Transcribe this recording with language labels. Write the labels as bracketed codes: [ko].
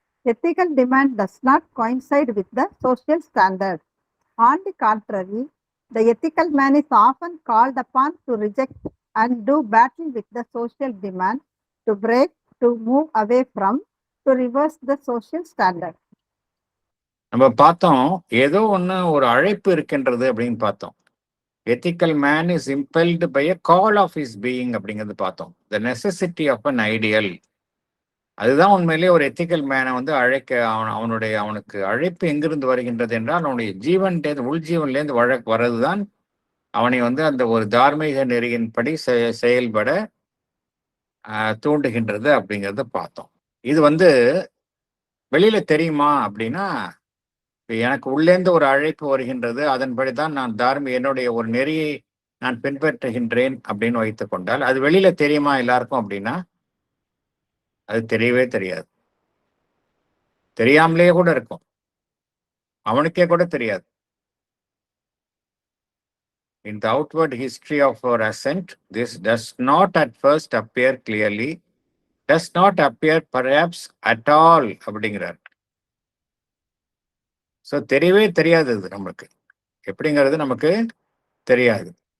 [en] Ethical demand does not coincide with the social standard. On the contrary, the ethical man is often called upon to reject and do battle with the social demand, to break, to move away from, to reverse the social standard. [ta] நம்ம பார்த்தோம், ஏதோ ஒண்ணு ஒரு அழைப்பு இருக்கின்றது அப்படின்னு பார்த்தோம். [en] ethical man is impelled by a call of his being [ta] அப்படிங்கிறது பார்த்தோம். [en] The necessity of an ideal. [ta] அதுதான் உண்மையிலேயே ஒரு எத்திக்கல் மேனை வந்து அழைக்க அவனுக்கு அழைப்பு எங்கிருந்து வருகின்றது என்றால் அவனுடைய ஜீவன்லேருந்து உள்ஜீவன்லேருந்து வர்றதுதான் அவனை வந்து அந்த ஒரு தார்மீக நெறியின்படி செயல்பட தூண்டுகின்றது அப்படிங்கிறத பார்த்தோம். இது வந்து வெளியில தெரியுமா அப்படின்னா, எனக்கு உள்ளேந்து ஒரு அழைப்பு வருகின்றது, அதன்படிதான் நான் என்னுடைய ஒரு நெறியை நான் பின்பற்றுகின்றேன் அப்படின்னு வைத்துக் கொண்டால் அது வெளியில தெரியுமா எல்லாருக்கும் அப்படின்னா அது தெரியவே தெரியாது. தெரியாமலேயே கூட இருக்கும், அவனுக்கே கூட தெரியாது. [en] In the outward history of our ascent, this does not at first appear clearly, does not appear perhaps at all [ta] அப்படிங்கிறார். ஸோ தெரியவே தெரியாது, இது நமக்கு எப்படிங்கிறது நமக்கு தெரியாது.